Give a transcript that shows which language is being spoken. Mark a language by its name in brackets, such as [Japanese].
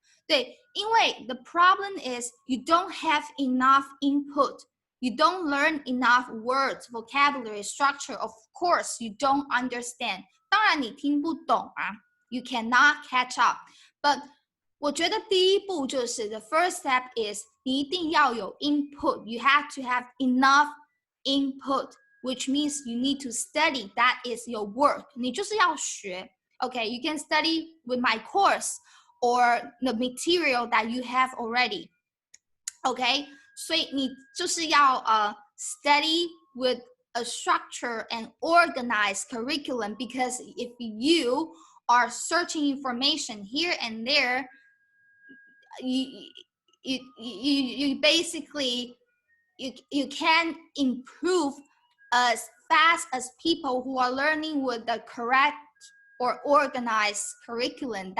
[Chinese] 对，因为 [English] the problem is you don't have enough input. You don't learn enough words, vocabulary, structure. Of course, you don't understand. [Chinese] 当然你听不懂啊 [English] ，you cannot catch up. [Chinese] But 我觉得第一步就是 [English] the first step is [Chinese] 你一定要有 input. [English] You have to have enough input, which means you need to study. That is your work. [Chinese] 你就是要学。 [English] Okay, you can study with my course or the material that you have already. Okay, [Chinese] 所以你就是要 [English] study with a structure and organized curriculum, because if you are searching information here and there, you basically you can improve as fast as people who are learning with the correct or organized curriculum.